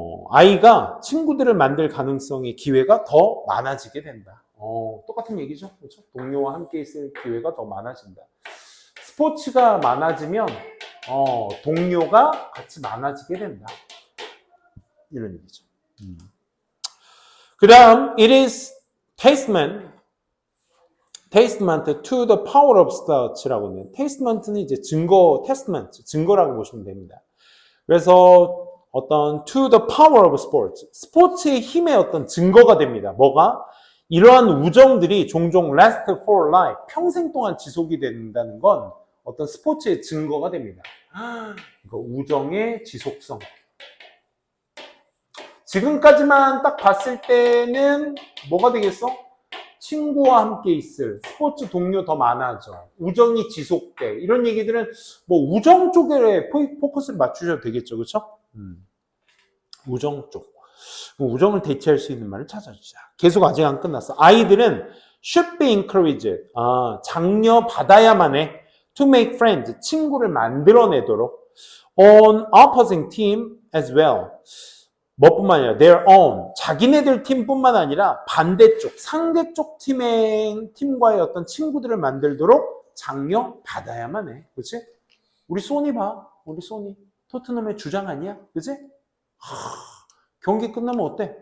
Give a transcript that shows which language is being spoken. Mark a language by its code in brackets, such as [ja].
[ko] 아이가 친구들을 만들 가능성의 기회가 더 많아지게 된다. 똑같은 얘기죠. 그렇죠? 동료와 함께 있을 기회가 더 많아진다. 스포츠가 많아지면 동료가 같이 많아지게 된다. 이런 얘기죠. 그 다음, [en] it is testament to the power of such [ko] 라고 하네요. testament는 이제 증거, testament, 증거라고 보시면 됩니다. 그래서 어떤 [en] to the power of sports, [ko] 스포츠의 힘의 어떤 증거가 됩니다. 뭐가? 이러한 우정들이 종종 [en] last for life, [ko] 평생 동안 지속이 된다는 건 어떤 스포츠의 증거가 됩니다. 그 우정의 지속성. 지금까지만 딱 봤을 때는 뭐가 되겠어? 친구와 함께 있을, 스포츠 동료 더 많아져, 우정이 지속돼. 이런 얘기들은 뭐 우정 쪽에 포커스를 맞추셔도 되겠죠. 그렇죠? 우정 쪽. 우정을 대체할 수 있는 말을 찾아주자. 계속 아직 안 끝났어. 아이들은 [en] should be encouraged. [ko] 장려 받아야만 해. [en] to make friends. [ko] 친구를 만들어내도록. [en] on opposing team as well. [ko] 뭐뿐만 아니라 [en] their own. [ko] 자기네들 팀뿐만 아니라 반대쪽, 상대쪽 팀과의 어떤 친구들을 만들도록 장려 받아야만 해. 그치? 우리 소니 봐. 우리 소니. 토트넘의 주장 아니야? 그치? 경기 끝나면 어때?